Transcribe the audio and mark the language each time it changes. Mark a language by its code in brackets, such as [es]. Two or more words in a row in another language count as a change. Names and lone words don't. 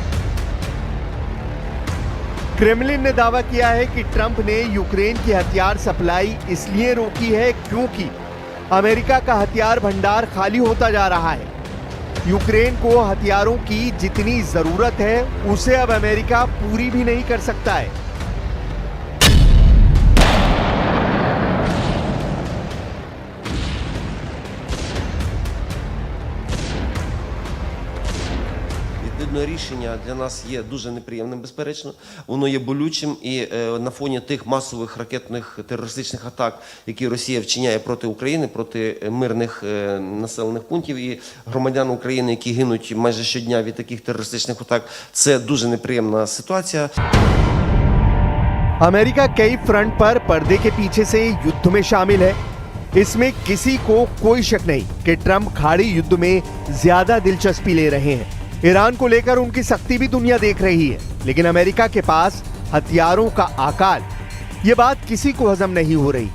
[hi] क्रेमलिन ने दावा किया है कि ट्रंप ने यूक्रेन की हथियार सप्लाई इसलिए रोकी है क्योंकि अमेरिका का हथियार भंडार खाली होता जा रहा है। यूक्रेन को हथियारों की जितनी जरूरत है उसे अब अमेरिका पूरी भी नहीं कर सकता है। [uk] Рішення для нас є дуже неприємним, безперечно. Воно є болючим і на фоні тих масових ракетних терористичних атак, які Росія вчиняє проти України, проти мирних населених пунктів і громадян України, які гинуть майже щодня від таких терористичних атак, це дуже неприємна ситуація. [hi] अमेरिका कई फ्रंट पर पर्दे के पीछे से युद्ध में शामिल है। इसमें किसी को कोई शक नहीं कि ट्रंप खाड़ी युद्ध में ज्यादा दिलचस्पी ले रहे हैं। ईरान को लेकर उनकी सख्ती भी दुनिया देख रही है, लेकिन अमेरिका के पास हथियारों का अकाल, ये बात किसी को हजम नहीं हो रही।